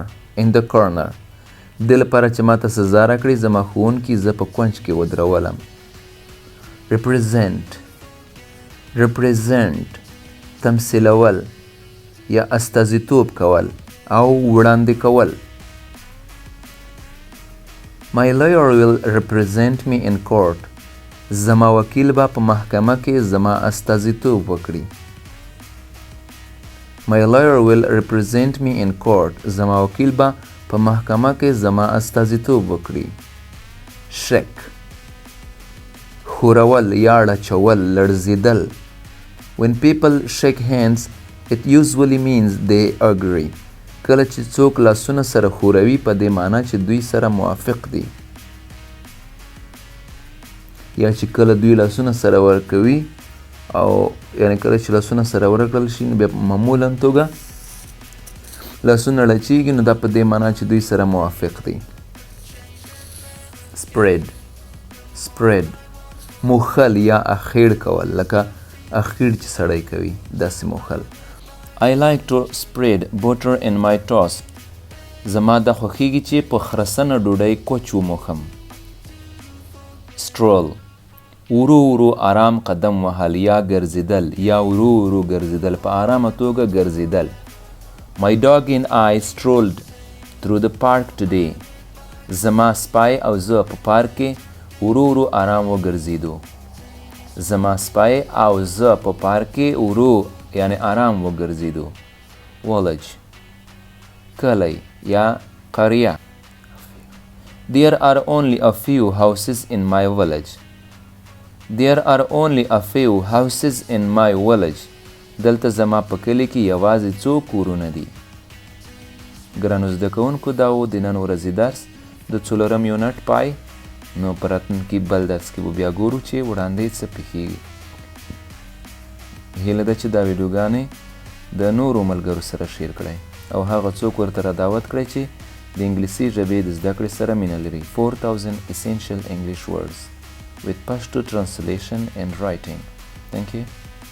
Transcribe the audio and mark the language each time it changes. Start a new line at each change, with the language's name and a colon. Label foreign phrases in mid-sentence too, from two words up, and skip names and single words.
Pashto: د دې لپاره چې ماته سزا راکړي زما ښوونکي زه په کونج کې ودرولم. represent تمثیلول یا استازیتوب کول او وړاندې کول.
English: My lawyer will represent me in court.
Pashto: زما وکیل به په محکمه کې زما استازیتوب وکړي.
English: My lawyer will represent me in court.
Pashto: زما وکیل به په محکمه کې زما استازیتوب وکړي. shake ښورول یا اړچول لړزیدل.
English: When people shake hands it usually means they agree.
Pashto: کله چې څوک لاسونه سره ښوروي په دې معنی چې دوی سره موافق دي. یا چې کله دوی لاسونه سره ورکوي او یعنی کله چې لاسونه سره ورکړل شي نو بیا معمولا توګه لاسونه لچیږي نو دا په دې معنی چې دوی سره موافق دي. spread موښل یا اخیړ کول لکه اخیړ چې سړی کوي داسې موښل.
English: I like to spread butter in my toast.
Pashto: زما دا خوښیږي چې په خرسنه ډوډۍ کوچ وموښم. stroll ورو ورو آرام قدم وهل یا ګرځېدل یا ورو ورو ګرځېدل په آرامه توګه ګرځېدل.
English: My dog and I strolled through the park today.
Pashto: زما سپی او زه په پارک کې ورو ورو آرام وګرځېدو. زما سپی او زه په پارک کې ورو یعنی آرام وګرځېدو. village کلی یا قریه.
English: There are only a few houses in my village. There are only a few houses in my village.
Pashto: دلته زما په کلي کې یوازې څو کورونه دي. ګرانو زده کوونکو دا و د نن ورځې درس د څلورم یونټ پای. نو په راتلونکي بل درس کې به بیا ګورو چې وړاندې څه پېښېږي. هیله ده چې دا ویډیوګانې د نورو ملګرو سره شیر کړئ او هغه څوک ورته را دعوت کړئ چې د انګلیسي ژبې د زده کړې سره مینه لري.
English: 4000 essential English words with Pashto translation and writing. Thank you.